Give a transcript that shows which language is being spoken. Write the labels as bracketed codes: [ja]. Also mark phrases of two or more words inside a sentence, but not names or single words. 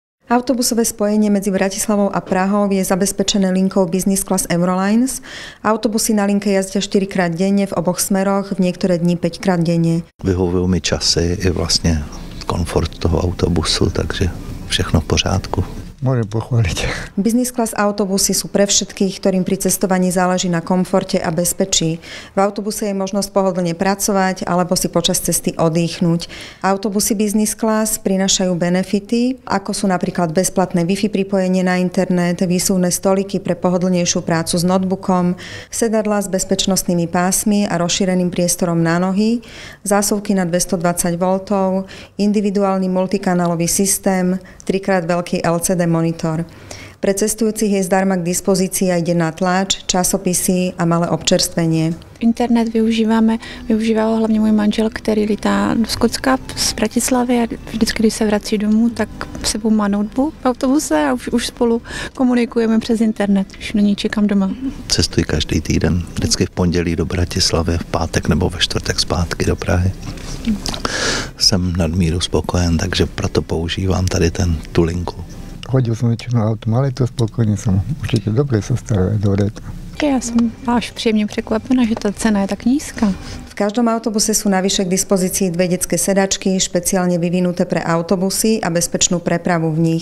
[sk] Autobusové spojenie medzi Bratislavou a Prahou je zabezpečené linkou Business Class Eurolines. Autobusy na linke jazdia 4-krát denne v oboch smeroch, v niektoré dni 5-krát denne. [cs] Vyhovujú mi časy i vlastně komfort toho autobusu, takže všechno v pořádku. [sk] Môžem pochváliť. Business class autobusy sú pre všetkých, ktorým pri cestovaní záleží na komforte a bezpečí. V autobuse je možnosť pohodlne pracovať alebo si počas cesty oddychnúť. Autobusy business class prinášajú benefity, ako sú napríklad bezplatné Wi-Fi pripojenie na internet, výsuvné stoliky pre pohodlnejšiu prácu s notebookom, sedadlá s bezpečnostnými pásmi a rozšíreným priestorom na nohy, zásuvky na 220 V, individuálny multikanálový systém, 3x veľký LCD monitor. Pre cestujúcich je zdarma k dispozícii aj denná tlač, časopisy a malé občerstvenie. [cs] Internet využívá ho hlavně můj manžel, který lítá do Skotska z Bratislavy a vždycky, když se vrací domů, tak sebou má notebook v autobuse a už spolu komunikujeme přes internet, už není čekám doma. Cestuji každý týden, vždycky v pondělí do Bratislavy, v pátek nebo ve čtvrtek zpátky do Prahy. Jsem nadmíru spokojen, takže proto používám tady tu linku. [sk] Chodil som väčšinou autom, ale to spokojne som. Určite dobre sa stará, dobre. [cs] Já jsem až příjemně překvapená, že ta cena je tak nízká. [sk] V každom autobuse sú navyše k dispozícii 2 detské sedačky, špeciálne vyvinuté pre autobusy a bezpečnú prepravu v nich.